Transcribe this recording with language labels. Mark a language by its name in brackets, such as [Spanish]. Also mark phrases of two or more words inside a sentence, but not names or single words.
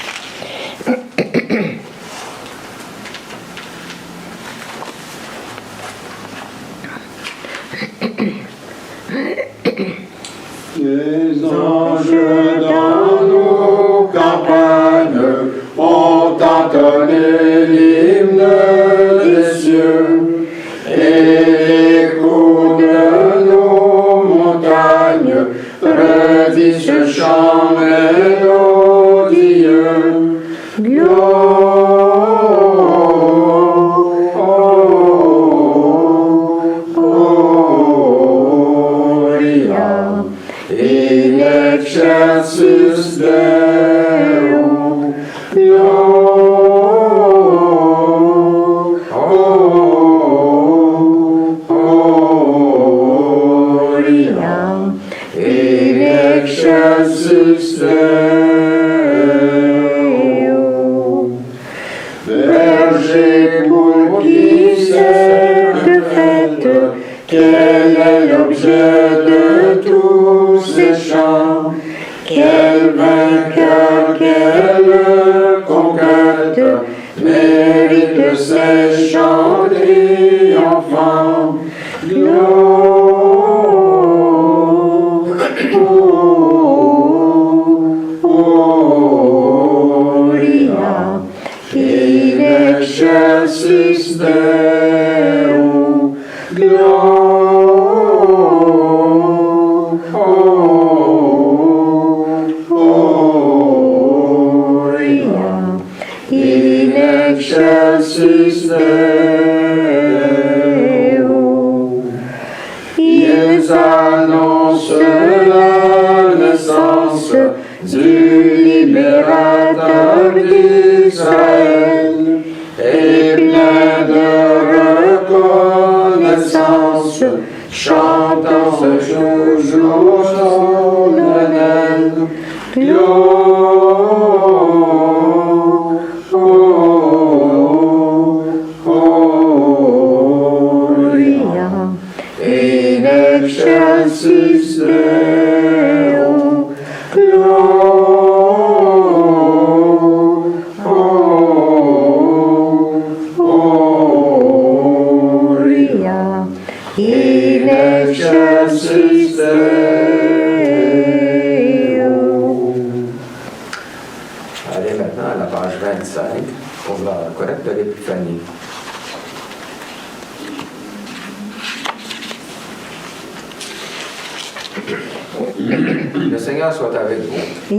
[French] Les anges dans nos campagnes ont entonné l'hymne des cieux et l'écho de nos montagnes redit ce chant mélodieux. [Latin] Gloria in excelsis Deo. Gloria in excelsis Deo. [French] Berger pour qui cette fête, quel est l'objet de tous ces chants? Quel vainqueur, quelle conquête mérite ces chants triomphants? [Latin] Gloria in excelsis Deo. Gloria in excelsis Deo. [French] Ils annoncent la naissance du libérateur d'Israël et plein de reconnaissance, chantant ce jour solennel. [Latin] Gloria in excelsis Deo. Gloria in excelsis Deo. [French] Allez maintenant à la page 25 pour la collecte de l'Épiphanie. Le Seigneur soit avec vous.